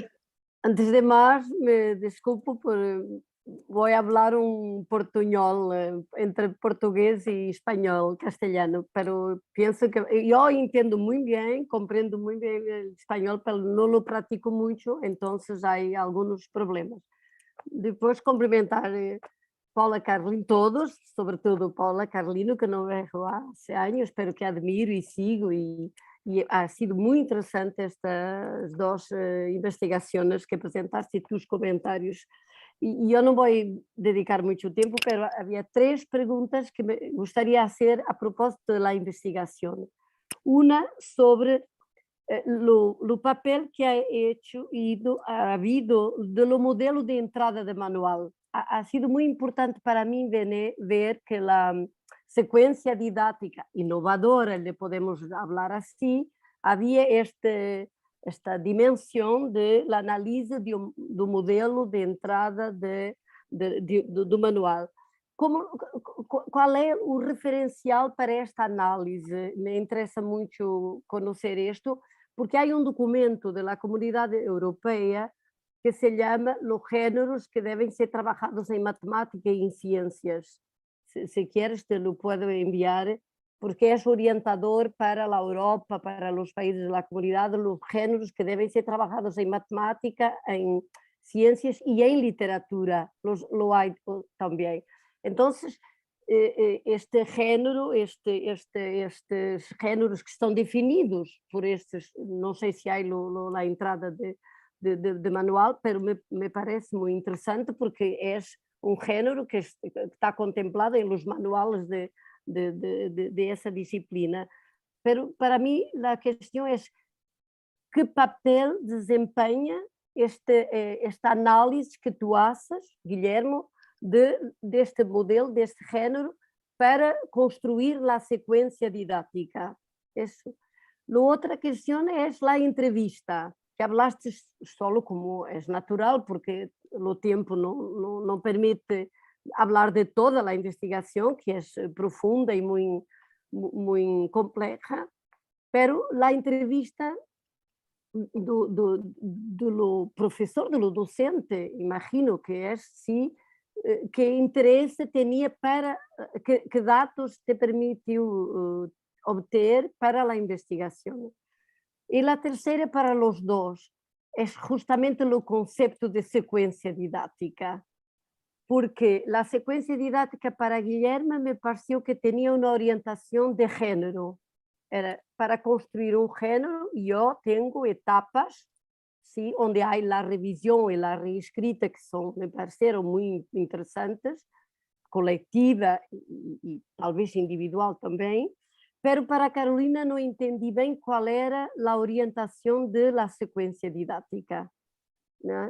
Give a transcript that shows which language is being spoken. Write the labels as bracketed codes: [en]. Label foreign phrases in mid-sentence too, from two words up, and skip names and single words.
[es] antes de más, me disculpo por... Voy a hablar un portuñol entre portugués y español, castellano, pero pienso que yo entiendo muy bien, comprendo muy bien el español, pero no lo practico mucho, entonces hay algunos problemas. [pt] Depois cumprimentar Paula Carlino, todos, sobretudo Paula Carlino, que não vejo há anos, pero que admiro e sigo, e [es] ha sido muy interesante estas dos investigaciones que presentaste y tus comentarios. Y yo no voy a dedicar mucho tiempo, pero había 3 preguntas que me gustaría hacer a propósito de la investigación. Una sobre lo papel que ha habido de lo modelo de entrada de manual. Ha sido muy importante para mí ver que la secuencia didáctica inovadora, le podemos hablar así, había esta dimensión de la análisis do modelo de entrada do manual. [pt] Qual é o referencial para esta análise? Me interessa muito conhecer isto, porque há um documento da Comunidade Europeia que [es] se llama Los géneros que deben ser trabajados en matemática y en ciencias. Si quieres te lo puedo enviar, porque es orientador para la Europa, para los países de la comunidad, los géneros que deben ser trabajados en matemática, en ciencias y en literatura, lo hay también. Entonces, este género, [pt] estes géneros que estão definidos por estes, não sei se há a entrada de manual, pero me parece muito interessante porque é género que está contemplado em [es] los manuales [pt] de essa disciplina. Pero para mim a questão é que papel desempenha esta análise que tu haces, Guillermo, deste modelo, deste género, para construir a sequência didática. Isso. [es] La otra cuestión es la entrevista, que hablaste solo como es natural, porque el tiempo no permite hablar de toda la investigación, que es profunda y muy compleja, pero la entrevista [pt] do professor, do docente, imagino que é sim, que interesse tinha para, que dados te permitiu obter para a investigação. E a terceira para os dois é justamente o conceito de sequência didática, porque a sequência didática para Guilherme me pareceu que tinha uma orientação de género. [es] Era para construir un género, yo tengo etapas, ¿sí? Onde hay la revisión y la reescrita, que me parecieron muy interesantes, colectiva y tal vez individual también, pero para Carolina no entendí bien cuál era la orientación de la secuencia didáctica, ¿no?